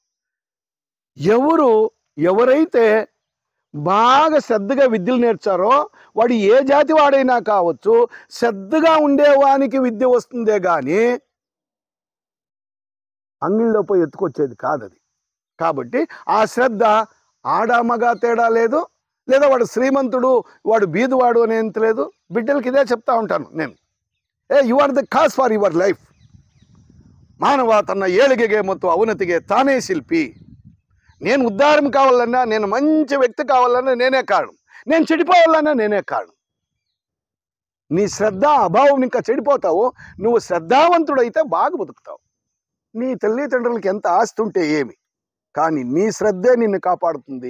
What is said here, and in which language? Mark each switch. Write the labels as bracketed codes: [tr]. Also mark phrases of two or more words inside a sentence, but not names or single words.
[te] ఎవరైతే బాగా శ్రద్ధగా విద్యలు నేర్చారో వాడు ఏ జాతి వాడైనా కావచ్చు, శ్రద్ధగా ఉండేవానికి విద్య వస్తుందే కానీ అంగిళ్ళలో పోయి ఎత్తుకొచ్చేది కాదు అది. కాబట్టి ఆ శ్రద్ధ ఆడామగా తేడా లేదు, లేదా వాడు శ్రీమంతుడు వాడు బీదువాడు అనేంత లేదు. బిడ్డలకి ఇదే చెప్తా ఉంటాను నేను, [en] You are the cause for your life. [kn] ಮಾನವ ತನ ಏಳಿಗೆಗೆ ಮತ್ತು ಅವನತಿಗೆ ತಾನೇ ಶಿಲ್ಪಿ. [te] నేను ఉద్ధారం కావాలన్నా, నేను మంచి వ్యక్తి కావాలన్నా నేనే కారణం, నేను చెడిపోవాలన్నా నేనే కారణం. నీ శ్రద్ధ అభావం ఇంకా చెడిపోతావు. నువ్వు శ్రద్ధావంతుడైతే బాగా బతుకుతావు. నీ తల్లిదండ్రులకి ఎంత ఆస్తి ఉంటే ఏమి, కానీ నీ శ్రద్ధే నిన్ను కాపాడుతుంది.